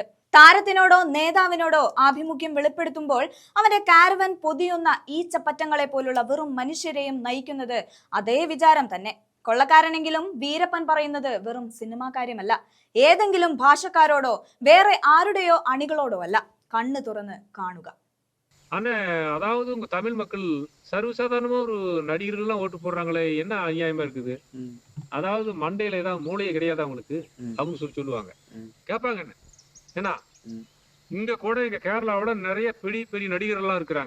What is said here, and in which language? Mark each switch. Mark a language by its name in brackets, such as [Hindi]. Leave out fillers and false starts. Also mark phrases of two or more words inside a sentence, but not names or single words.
[Malayalam] താരത്തിനോടോ നേതാവിനോടോ ആഭിമുഖ്യം വെളിപ്പെടുത്തുമ്പോൾ അവന്റെ കാരവൻ പൊതിയുന്ന ഈച്ചപ്പറ്റങ്ങളെ പോലുള്ള വെറും മനുഷ്യരെയും നയിക്കുന്നത് അതേ വിചാരം തന്നെ. കൊള്ളക്കാരനെങ്കിലും വീരപ്പൻ പറയുന്നത് വെറും സിനിമാ കാര്യമല്ല, ഏതെങ്കിലും ഭാഷക്കാരോടോ വേറെ ആരുടെയോ അണികളോടോ അല്ല. [Tamil] கண்ணு துறந்து காணுக. ஆனா அதாவது உங்க தமிழ் மக்கள் சர்வசாதாரணமா ஒரு நடிகர்கள்லாம் ஓட்டு போடுறாங்களே, என்ன அநியாயமா இருக்குது? அதாவது மண்டையில ஏதாவது மூளையே கிடையாது அவங்களுக்கு அப்படின்னு சொல்லுவாங்க. கேட்பாங்க என்ன ஏன்னா இங்க கூட எங்க கேரளாவோட நிறைய பெரிய பெரிய நடிகர்கள்லாம் இருக்கிறாங்க.